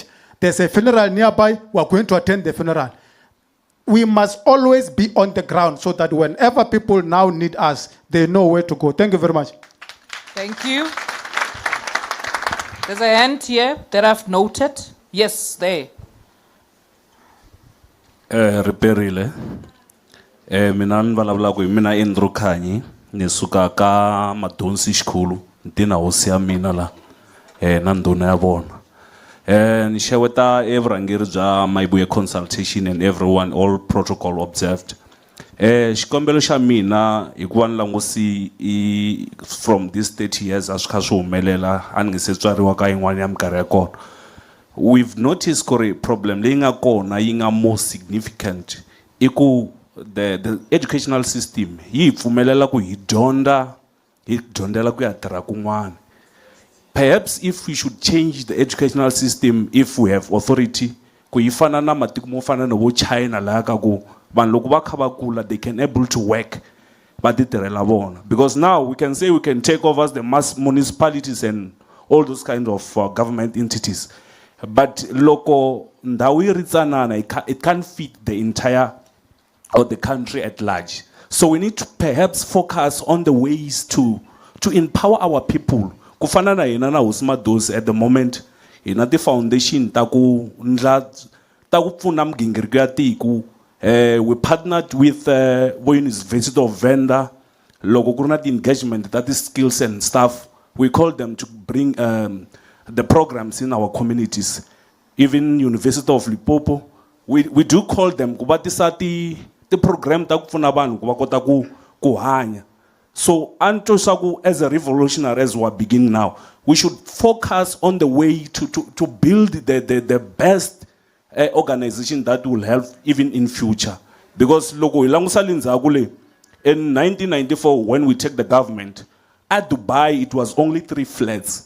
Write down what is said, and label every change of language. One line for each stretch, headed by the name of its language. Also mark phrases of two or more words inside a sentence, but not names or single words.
English: There's a funeral nearby, we are going to attend the funeral. We must always be on the ground so that whenever people now need us, they know where to go. Thank you very much. Thank you. There's a hand here that I've noted. Yes, there. Reperile.
Tsonga: Mina nivulavula ku mina Andrew Khanyi ni suka ka Madonsi xikulu ntina hosi ya mina la na ndhuna ya vona. Ni xeweta evurhangeri bya
English: Mayibuye consultation and everyone, all protocol observed.
Tsonga: Xikombelo xa mina hikuva ni langusi
English: from this 30 years
Tsonga: a swi kha swi humelela a ni nge se tswariwa ka yin'wana ya minkarhi ya kona.
English: We've noticed
Tsonga: ku problem leyi nga kona yi nga
English: more significant
Tsonga: i ku
English: the educational system
Tsonga: yi pfumelela ku hi dyondzela ku ya tirha kun'wana.
English: Perhaps if we should change the educational system, if we have authority,
Tsonga: ku yi fana na matiko mo fana na vo China la ka ku vanhu loko va kha va kula
English: they can able to work
Tsonga: va ti tirhela vona.
English: Because now we can say we can take over the mass municipalities and all those kinds of government entities. But
Tsonga: loko ndawu yi ri tsanana
English: it can't fit the entire or the country at large. So we need to perhaps focus on the ways to empower our people.
Tsonga: Kufana na hina na Hosi Madosi
English: at the moment
Tsonga: hina ti foundation ta ku pfuna migingiriko ya tiko.
English: We partnered with University of Venda.
Tsonga: Loko ku ri na
English: engagement that is skills and stuff, we call them to bring the programs in our communities. Even University of Limpopo, we do call them
Tsonga: ku va tisa ti program ta ku pfuna vanhu ku va kota ku hanya.
English: So, Antosaku, as a revolutionary, as we begin now, we should focus on the way to build the best organization that will help even in future. Because logo in 1994, when we take the government, at Dubai it was only 3 flats.